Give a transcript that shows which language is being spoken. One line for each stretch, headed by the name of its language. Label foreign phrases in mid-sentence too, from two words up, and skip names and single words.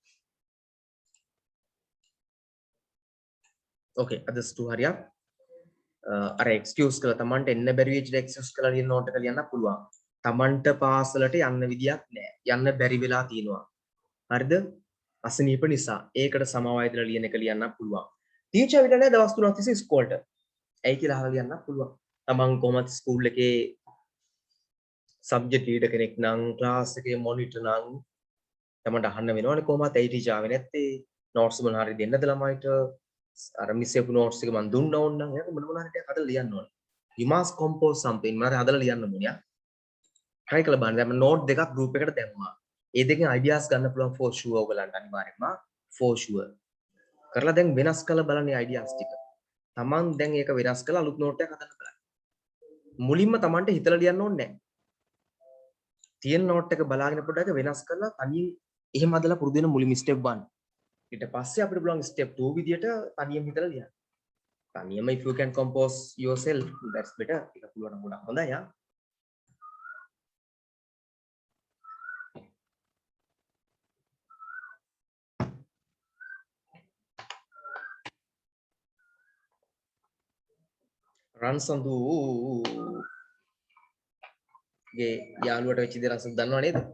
English: Okay, others to hurry up.
Sinhala: අර එක්ස්කියුස් කරලා තමන්ට එන්න බැරි වෙච්ච එක්ස්කියුස් කරලා ලියන නෝට් එක ලියන්න පුළුවන්. තමන්ට පාසලට යන්න විදියක් නැහැ. යන්න බැරි වෙලා තියෙනවා. හරිද? අසනීප නිසා. ඒකට සමාවයදලා ලියන එක ලියන්න පුළුවන්. ටීචර් විතර නෑ දවස් 3ක් තිස්සේ ඉස්කෝලේට. ඇයි කියලා අහලා ලියන්න පුළුවන්. තමන් කොහමද ස්කූල් එකේ
English: subject leader
Sinhala: කෙනෙක් නම් ක්ලාස් එකේ මොනිටර් නම් තමන්ට අහන්න වෙනවනේ කොහමද ඇයි ටීචර් ආවේ නැත්තේ? නෝට්ස් මොන හරි දෙන්නද ළමයිට? අර මිස් එකු නෝට්ස් එක මම දුන්නා ඕනනම් එහෙනම් මොන හරි ටිකක් හදලා ලියන්න ඕනේ.
English: You must compose something.
Sinhala: මම හදලා ලියන්න ඕනේ. try කරලා බලන්න. දැන් නෝට් දෙකක් group එකට දැම්මා. ඒ දෙකෙන් ideas ගන්න පුළුවන්
English: for sure
Sinhala: ඔයගලන්ට අනිවාර්යෙන්ම
English: for sure.
Sinhala: කරලා දැන් වෙනස් කරලා බලන්න ideas ටික. තමන් දැන් ඒක වෙනස් කරලා අලුත් නෝට් එකක් හදන්න බලන්න. මුලින්ම තමන්ට හිතලා ලියන්න ඕනේ නැහැ. තියෙන නෝට් එක බලාගෙන පොඩ්ඩක් වෙනස් කරලා තනියෙන් එහෙම හදලා පුරුදු වෙන මුලින්ම step 1. ඊට පස්සේ අපිට පුළුවන් step 2 විදියට තනියම හිතලා ලියන්න.
English: තනියම if you can compose yourself that's better.
Sinhala: ඒක පුළුවන් නම් ගොඩක් හොඳයි යා. රන්සඳු ගේ යාළුවට වෙච්ච දේ රන්සඳු දන්නව නේද?